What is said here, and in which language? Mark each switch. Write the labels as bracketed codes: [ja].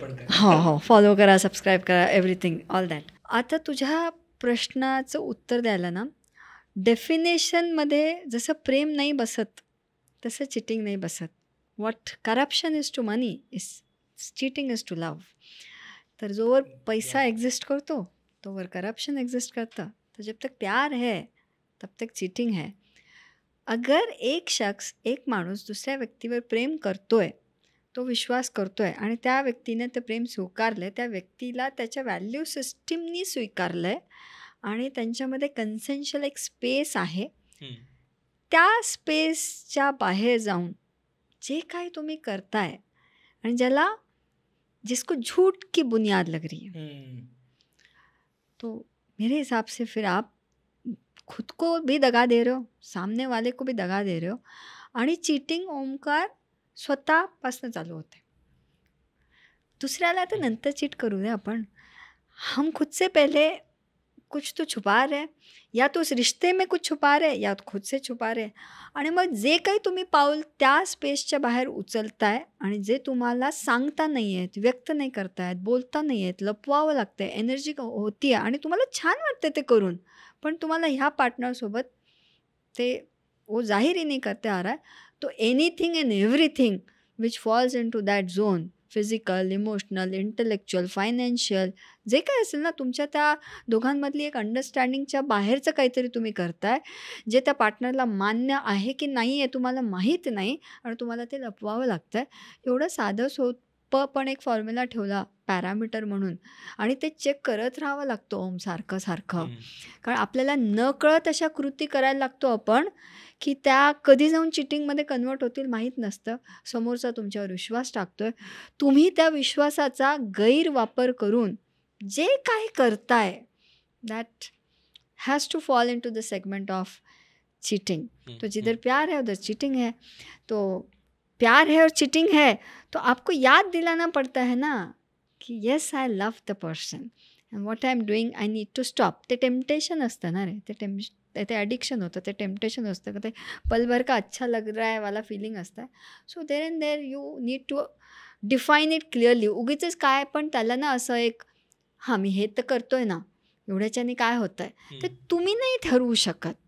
[mr] हो, फॉलो करा, सबस्क्राईब करा, [en] Everything, all that. [mr] आता तुझ्या प्रश्नाचं उत्तर द्यायला ना, डेफिनेशनमध्ये जसं प्रेम नाही बसत तसं चिटिंग नाही बसत. [en] What corruption is to money is cheating is to love. [mr] तर जोवर पैसा एक्झिस्ट करतो तोवर करप्शन एक्झिस्ट करतं. [hi] तो जब तक प्यार है तब तक चीटिंग है. [mr] अगर एक माणूस दुसऱ्या व्यक्तीवर प्रेम करतोय, तो विश्वास करतोय आणि त्या व्यक्तीने ते प्रेम स्वीकारलं आहे, त्या व्यक्तीला त्याच्या व्हॅल्यू सिस्टीमनी स्वीकारलं आहे आणि त्यांच्यामध्ये कन्सेन्शल एक स्पेस आहे. हं. त्या स्पेसच्या बाहेर जाऊन जे काही तुम्ही करताय आणि ज्याला [hi] जिसको झूठ की बुनियाद लग रही है, तो मेरे हिसाब से फिर आप खुद को भी दगा दे रहे हो, सामने वाले को भी दगा दे रहे हो. [mr] आणि चीटिंग ओमकार स्वतःपासून चालू होते. दुसऱ्याला तर नंतर चीट करू दे आपण. [hi] हम खुद से पहले कुछ तो छुपा रहे हैं, या तो उस रिश्ते में कुछ छुपा रहे या तो खुद से छुपा रहे. [mr] आणि मग जे काही तुम्ही पाऊल त्या स्पेसच्या बाहेर उचलताय आणि जे तुम्हाला सांगता नाही आहेत, व्यक्त नाही करतायत, बोलता नाही आहेत, लपवावं लागतं आहे, एनर्जी होती आहे आणि तुम्हाला छान वाटतं ते करून, पण तुम्हाला ह्या पार्टनरसोबत ते [hi] वो जाहिर ही नहीं करते आ रहा है. [mr] तो [en] anything and everything which falls into that zone, physical, emotional, intellectual, financial, [mr] जे काही असेल ना, तुमच्या त्या दोघांमधली एक अंडरस्टँडिंगच्या बाहेरचं काहीतरी तुम्ही करताय, जे त्या पार्टनरला मान्य आहे की नाही आहे तुम्हाला माहीत नाही आणि तुम्हाला ते लपवावं लागतं आहे. एवढं साधं सोपं पण एक फॉर्म्युला ठेवला पॅरामीटर म्हणून आणि ते चेक करत राहावं लागतं ओम सारखं सारखं. कारण आपल्याला नकळत अशा कृती करायला लागतो आपण की त्या कधी जाऊन चिटिंगमध्ये कन्वर्ट होतील माहीत नसतं. समोरचा तुमच्यावर विश्वास टाकतोय, तुम्ही त्या विश्वासाचा गैरवापर करून जे काही करताय [en] That has to fall into the segment of cheating. [hi] तो जिधर प्यार है उधर चीटिंग है. तो प्यार है और चीटिंग है तो आपको याद दिलाना पड़ता है ना की [en] Yes I love the person and what I am doing I need to stop. [mr] ते टेम्पटेशन असतं ना रे, ते ॲडिक्शन होतं, ते टेम्पटेशन असतं का ते [hi] पलभर का अच्छा लग रहा है [mr] वाला फिलिंग असतं. [en] So there and there you need to define it clearly. [mr] उगीचच काय पण त्याला ना असं एक हां मी हे तर करतोय ना, एवढ्याच्याने काय होतं आहे, ते तुम्ही नाही ठरवू शकत.